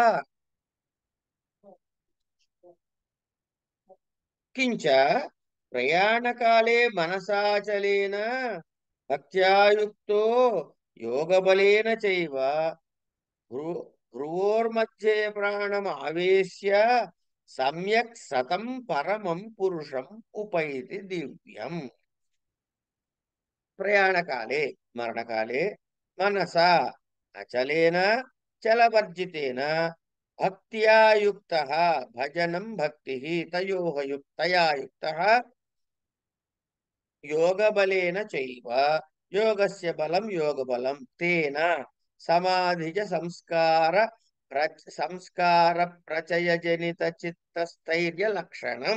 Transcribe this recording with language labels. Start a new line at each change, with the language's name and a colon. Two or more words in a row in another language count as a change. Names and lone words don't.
Sanskrit: కించ ప్రయాణకాలే మనసాచలేన భక్త్యాయుక్తో యోగబలేన చైవ భ్రువోర్మధ్యే ప్రాణం ఆవేశ్య సమ్యక్ సతం పరమం పురుషం ఉపైతి దివ్యం. ప్రయాణకాలే మరణకాలే మనసా అచలేన చలవర్జితేన భక్త్యాయుక్త భజనం భక్తి తయా యుక్త యోగబలేన చైవ యోగస్య బలం యోగబలం తేన సమాధిజ సంస్కార ప్రచయజనిత చిత్తస్థైర్య లక్షణం.